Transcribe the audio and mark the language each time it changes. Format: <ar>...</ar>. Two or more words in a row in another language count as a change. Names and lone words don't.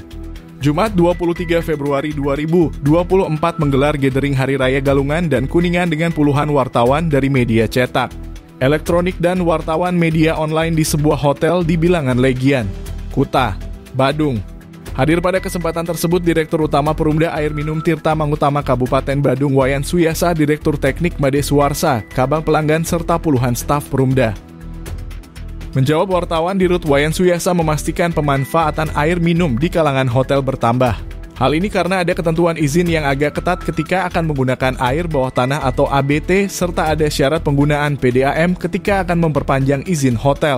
<id>Jumat 23 Februari 2024 menggelar gathering Hari Raya Galungan dan Kuningan dengan puluhan wartawan dari media cetak, elektronik dan wartawan media online di sebuah hotel di Bilangan Legian, Kuta, Badung. Hadir pada kesempatan tersebut Direktur Utama Perumda Air Minum Tirta Mangutama Kabupaten Badung Wayan Suyasa, Direktur Teknik Made Suwarsa, Kabang Pelanggan serta puluhan staf Perumda. Menjawab wartawan, Dirut Wayan Suyasa memastikan pemanfaatan air minum di kalangan hotel bertambah. Hal ini karena ada ketentuan izin yang agak ketat ketika akan menggunakan air bawah tanah atau ABT, serta ada syarat penggunaan PDAM ketika akan memperpanjang izin hotel.</id>